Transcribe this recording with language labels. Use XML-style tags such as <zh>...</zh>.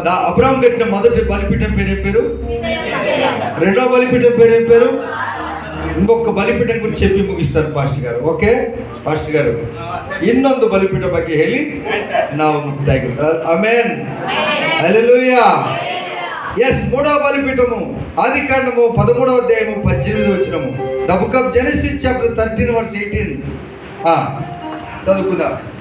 <te>అబ్రాహాం కట్టిన మొదటి బలిపీఠం పేరు ఏం పేరు? రెండో బలిపీఠం పేరు ఏం పేరు? ఇంకొక బలిపీఠం గురించి చెప్పి ముగిస్తాను పాస్టర్ గారు.</te> <kn>ఓకే ಪಾಸ್ಟರ್ గారు, ಇನ್ನೊಂದು ಬಲಿಪೀಠ ಬಗ್ಗೆ ಹೇಳಿ ನಾವು ಮುಕ್ತಾಯ. ಆಮೆನ್, హల్లెలూయా.</kn> <te>ఎస్, మూడవ బలిపీఠము ఆదికాండము 13వ అధ్యాయము 18వ వచనము.</te> <en>the book of Genesis chapter 13 verse 18</en> <te>చదువుకుందాం.</te>